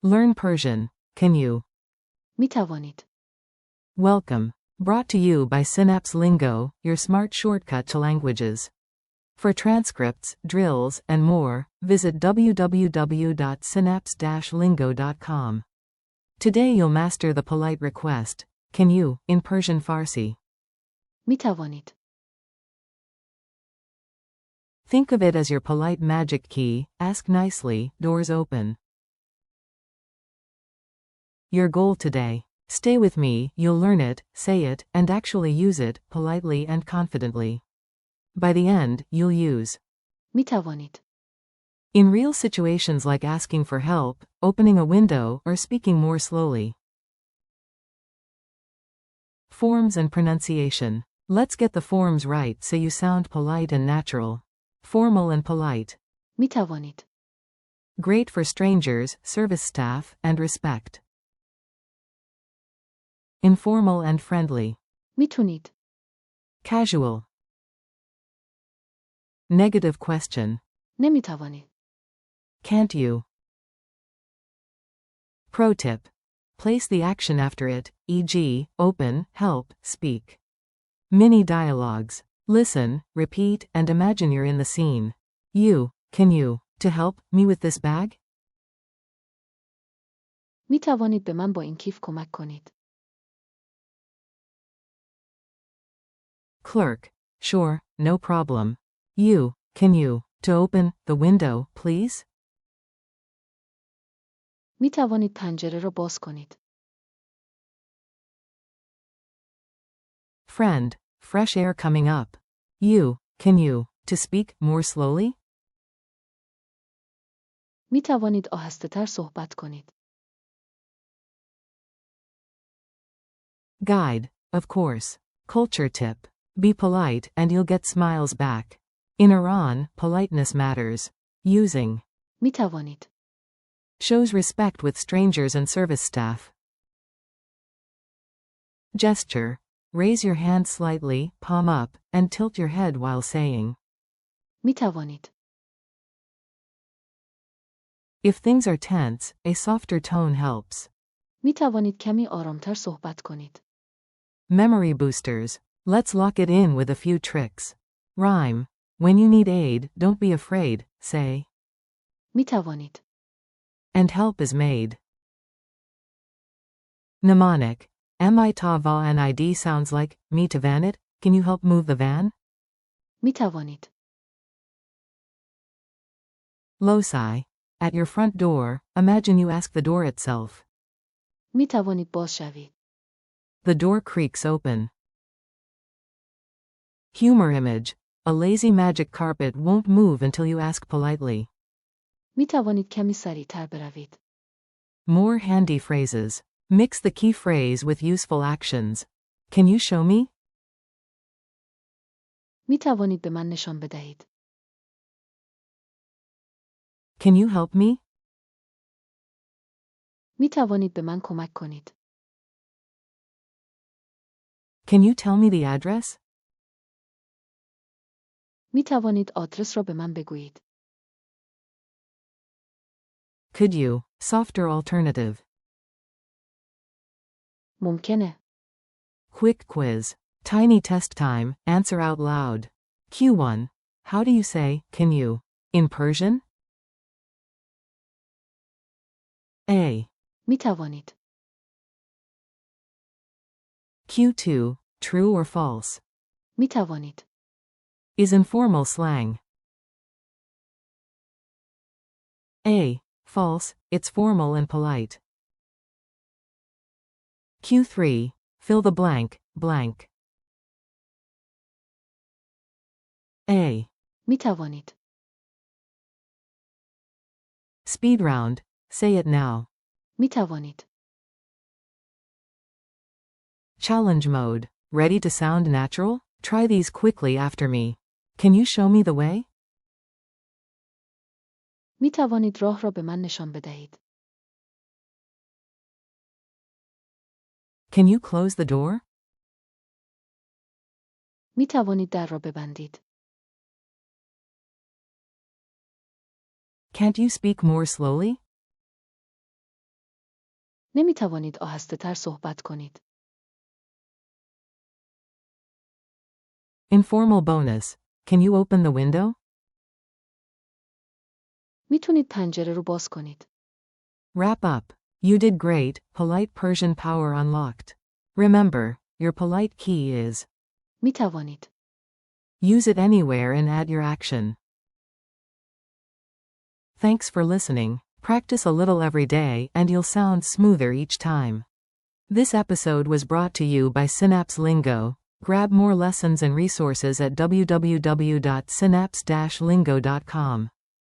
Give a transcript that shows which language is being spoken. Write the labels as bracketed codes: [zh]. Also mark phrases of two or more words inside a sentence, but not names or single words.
[en] Learn Persian. Can you? [fa] می توانید. [en] Welcome. Brought to you by Synapse Lingo, your smart shortcut to languages. For transcripts, drills, and more, visit www.synapse-lingo.com. Today you'll master the polite request, can you, in Persian Farsi. [fa] می توانید. [en] Think of it as your polite magic key, ask nicely, doors open. Your goal today. Stay with me, you'll learn it, say it, and actually use it, politely and confidently. By the end, you'll use [fa] می توانید. [en] in real situations like asking for help, opening a window, or speaking more slowly. Forms and pronunciation. Let's get the forms right so you sound polite and natural. Formal and polite. [fa] می توانید. [en] Great for strangers, service staff, and respect. Informal and friendly. [fa] میتونید. [en] Casual. Negative question. [fa] نمی توانید. [en] Can't you? Pro tip. Place the action after it, e.g., open, help, speak. Mini dialogues. Listen, repeat, and imagine you're in the scene. You, can you, to help me with this bag? [fa] می توانید به من با این کیف کمک کنید. [en] Clerk. Sure, no problem. You, can you, to open the window, please? [fa] می توانید پنجره را باز کنید. [en] Friend. Fresh air coming up. You, can you, to speak more slowly? [fa] می توانید آهسته‌تر صحبت کنید. [en] Guide. Of course. Culture tip. Be polite and you'll get smiles back. In Iran, politeness matters. Using [fa] می توانید. [en] shows respect with strangers and service staff. Gesture. Raise your hand slightly, palm up, and tilt your head while saying. [fa] می توانید. [en] If things are tense, a softer tone helps. [fa] می توانید کمی آرامتر صحبت کنید. [en] Memory boosters. Let's lock it in with a few tricks. Rhyme. When you need aid, don't be afraid, say. [fa] می توانید. [en] And help is made. Mnemonic. MI-ta-va-nid sounds like, me to van it, can you help move the van? [fa] می توانید. [en] Loci. At your front door, imagine you ask the door itself. [fa] می توانید باز شوید. [en] The door creaks open. Humor image. A lazy magic carpet won't move until you ask politely. [fa] می توانید کمی سریعتر بروید. [en] More handy phrases. Mix the key phrase with useful actions. Can you show me? [fa] می توانید به من نشان بدهید. [en] Can you help me? [fa] می توانید به من کمک کنید. [en] Can you tell me the address? [fa] می توانید آدرس را به من بگویید. [en] Could you? Softer alternative. [fa] ممکنه. [en] Quick quiz. Tiny test time, answer out loud. Q1. How do you say, can you? In Persian? A. [fa] می توانید. [en] Q2. True or false? [fa] می توانید. [en] Is informal slang. A. False, it's formal and polite. Q3. Fill the blank, blank. A. [fa] می توانید. [en] Speed round. Say it now. [fa] می توانید. [en] Challenge mode. Ready to sound natural? Try these quickly after me. Can you show me the way? [fa] می توانید راه را به من نشان بدهید. [en] Can you close the door? [fa] می توانید در را ببندید. [en] Can't you speak more slowly? [fa] نمی توانید آهسته‌تر صحبت کنید. [en] Informal bonus. Can you open the window? [fa] میتونید پنجره رو باز کنید. [en] Wrap up. You did great. Polite Persian power unlocked. Remember, your polite key is [fa] می توانید. [en] use it anywhere and add your action. Thanks for listening. Practice a little every day and you'll sound smoother each time. This episode was brought to you by Synapse Lingo. Grab more lessons and resources at www.synapse-lingo.com.